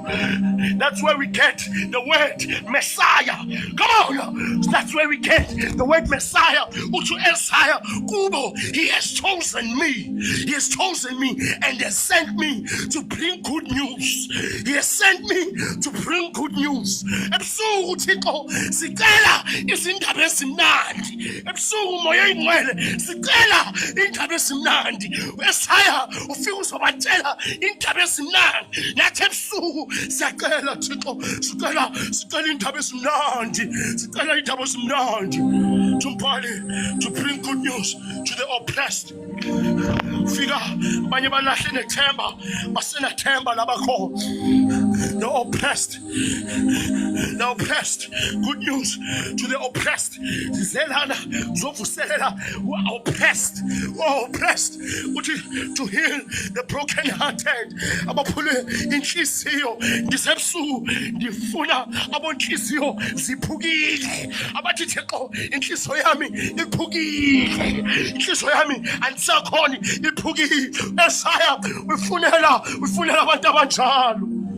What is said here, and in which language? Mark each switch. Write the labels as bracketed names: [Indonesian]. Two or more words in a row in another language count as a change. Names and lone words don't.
[English] That's where we get the word Messiah. Come on, that's where we get the word Messiah. [Xhosa] Utu Esaya Kubo. [English] He has chosen me. He has chosen me and has sent me to bring good news. He has sent me to bring good news. [Xhosa] Ebusuku Thixo sicela izindaba ezimnandi. Ebusuku moya ingcwele sicela indaba ezimnandi. Esaya ufika uzobatshela indaba ezimnandi. Nathi ebusuku siyacela Thixo, sicela indaba ezimnandi. Sicela indaba ezimnandi. [English] To bring good news to the oppressed. [Xhosa] Fika banye balahle nethemba basena themba labakho. [English] The oppressed, good news to the oppressed. [Xhosa] Zelana zovuselela [English] oppressed, to heal the broken-hearted. [Xhosa] Abaphule inhliziyo ngisebusuku ngifuna abonhliziyo ziphukile. Abathi Thixo inhliziyo yami iphukile, inhliziyo yami andisakhona iphukile. Esaya ufunela abantu abanjalo.